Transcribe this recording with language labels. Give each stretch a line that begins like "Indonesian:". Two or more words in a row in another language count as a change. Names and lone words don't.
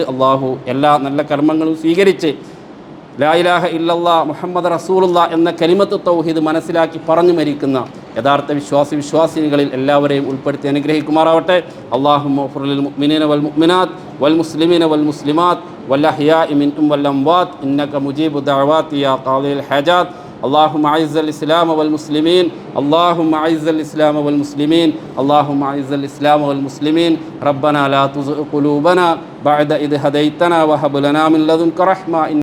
Malayalam: അള്ളാഹു എല്ലാ നല്ല കർമ്മങ്ങളും സ്വീകരിച്ച്
Arabic: لا إله إلا الله محمد رسول الله
Malayalam: എന്ന
Arabic: كلمة التوحيد
Malayalam: മനസ്സിലാക്കി പറഞ്ഞു മരിക്കുന്ന യഥാർത്ഥ വിശ്വാസിനികളിൽ എല്ലാവരെയും ഉൾപ്പെടുത്തി അനുഗ്രഹിക്കുമാറാവട്ടെ.
Arabic: اللهم اغفر للمؤمنين والمؤمنات والمسلمين والمسلمات والأحياء منهم والأموات إنك مجيب الدعوات يا قاضي الحاجات. اللهم أعز الإسلام والمسلمين اللهم أعز الإسلام والمسلمين اللهم أعز الإسلام والمسلمين ربنا لا تزغ قلوبنا بعد إذ هديتنا وهب لنا من لدنك رحمة